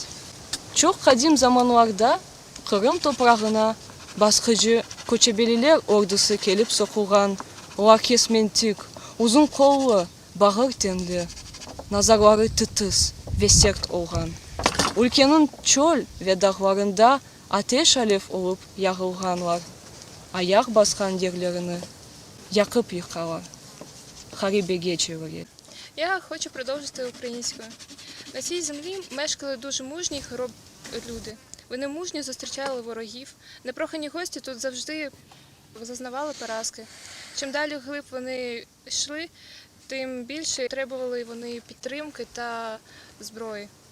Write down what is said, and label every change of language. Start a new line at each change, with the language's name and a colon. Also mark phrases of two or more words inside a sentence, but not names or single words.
Crimean Tatar: Çok kadim zamanlarda Kırım toprağına baskıcı Koçebeliler ordusu gelip sokulgan, onlar kesmentik, uzun kollu, bağır tenli, nazarları titiz ve sert olgan. Ülkenin çöl ve dağlarında ateş alev olup yakılganlar, ayak baskan yerlerini yakıp yıkarlar. Харібеге чоловік.
Ukrainian: Я хочу продовжити українською. На цій землі мешкали дуже мужні й хоробрі люди. Вони мужньо зустрічали ворогів. Непрохані гості тут завжди зазнавали поразки. Чим далі вглиб вони йшли, тим більше требували вони підтримки та зброї.